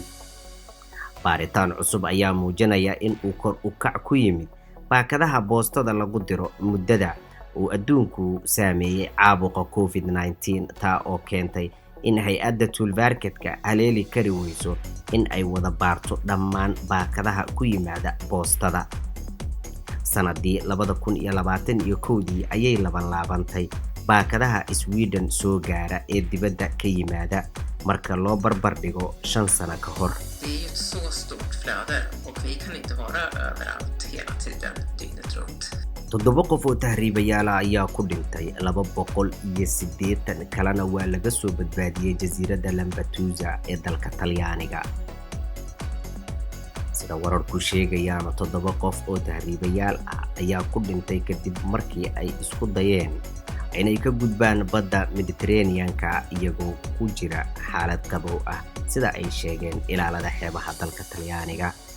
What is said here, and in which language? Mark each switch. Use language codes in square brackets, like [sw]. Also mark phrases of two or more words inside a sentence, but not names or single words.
[so] baaritaan cusub ayaa muujinaya in uu kor u kac ku yimid baakadaha boostada lagu diro muddada uu adduunku saameeyay caabuqa COVID-19 taa oo keentay in hay'adda Tullverket-ka haleeli kari weyso in ay wada baarto dhammaan baakadaha ku yimaada boostada. sanadii 2021 ayay laabantay baakadaha Sweden soo gaara ee dibadda ka yimaada marka loo barbar dhigo 5 sano ka hor. [sv] Det är ju ett så stort flöde och vi kan inte vara överallt hela tiden dygnet runt. [so] 7 qof oo tahriibayaal ayaa ku dhintay 280 kalena waa laga soo badbaadiyay jasiiradda Lampedusa ee dalka Talyaaniga. sida wararku sheegayaan 7 qof oo tahriibayaal ah ayaa ku dhintay kadib markii ay isku dayeen inay ka gudbaan badda Mediterranean-ka iyagoo ku jira xaalad qabow ah sida ay sheegeen ilaalada xeebaha dalka Talyaaniga.